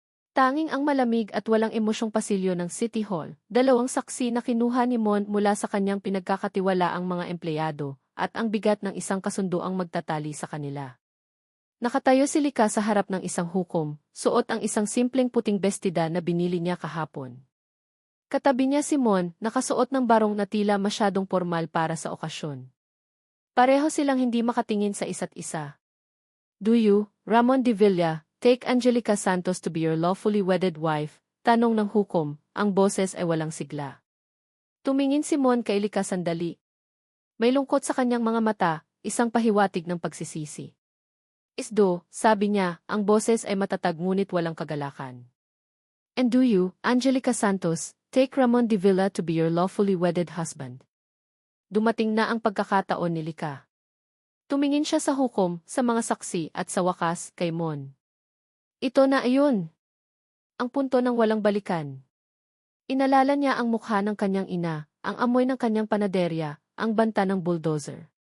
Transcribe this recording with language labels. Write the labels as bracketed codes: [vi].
[tl] Tanging ang malamig at walang emosyong pasilyo ng City Hall, dalawang saksi na kinuha ni Mon mula sa kanyang pinagkakatiwalaang mga empleyado, at ang bigat ng isang kasunduang magtatali sa kanila. Nakatayo si Lika sa harap ng isang hukom, suot ang isang simpleng puting bestida na binili niya kahapon. Katabi niya si Mon, nakasuot ng barong na tila masyadong formal para sa okasyon. Pareho silang hindi makatingin sa isa't isa. [en] Do you, Ramon De Villa, take Angelica Santos to be your lawfully wedded wife? [tl] Tanong ng hukom, ang boses ay walang sigla. Tumingin si Mon kay Lika sandali. May lungkot sa kanyang mga mata, isang pahiwatig ng pagsisisi. Isdo, sabi niya, ang boses ay matatag ngunit walang kagalakan. [en] And do you, Angelica Santos, take Ramon De Villa to be your lawfully wedded husband? [tl] Dumating na ang pagkakataon ni Lika. Tumingin siya sa hukom, sa mga saksi at sa wakas kay Mon. Ito na ayon. Ang punto ng walang balikan. Inalala niya ang mukha ng kanyang ina, ang amoy ng kanyang panaderya, ang banta ng bulldozer.